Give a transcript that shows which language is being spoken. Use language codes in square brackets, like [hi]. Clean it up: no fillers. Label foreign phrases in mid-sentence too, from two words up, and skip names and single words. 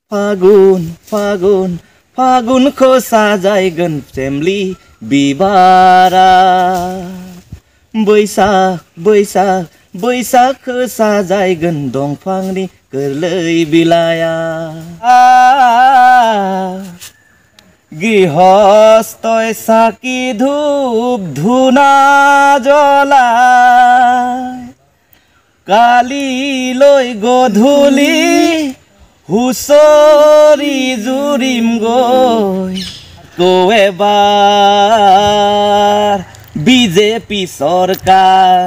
[brx] फागुन फागुन फागुनखौ साजायगोन फेमिलि बिबारा बैसाग बैसाग बैसागखौ साजायगोन दंफांनि गोरलै बिलाइया [as] गृहस्थই চাকি ধূপ ধূনা জ্বলায় কালিলৈ গধূলি হুঁচৰি জুৰিম গৈ এবাৰ বিজেপি চৰকাৰ